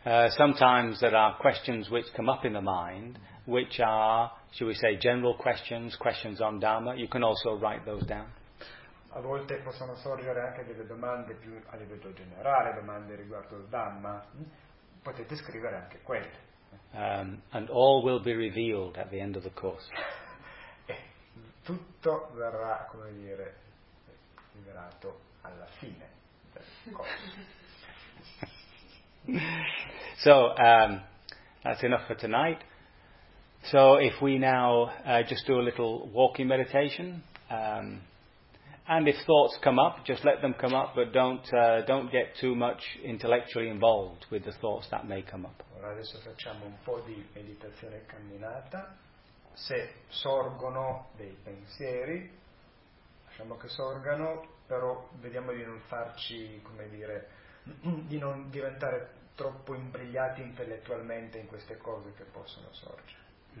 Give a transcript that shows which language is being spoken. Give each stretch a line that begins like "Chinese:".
English: Sometimes there are questions which come up in the mind, which are, shall we say, general questions, questions on Dharma. You can also write those down.
Italian: A volte possono sorgere anche delle domande più a livello generale, domande riguardo il Dhamma. Potete scrivere anche quelle.
English: And all will be revealed at the end of the course.
Italian: Tutto verrà, come dire, rivelato alla fine del corso.
English: So, that's enough for tonight. So, if we now just do a little walking meditation, and if thoughts come up, just let them come up, but don't get too much intellectually involved with the thoughts that may come up.
Italian: Ora adesso facciamo un po' di meditazione camminata. Se sorgono dei pensieri, lasciamo che sorgano, però vediamo di non farci, come dire, di non diventare troppo imbrigliati intellettualmente in queste cose che possono sorgere.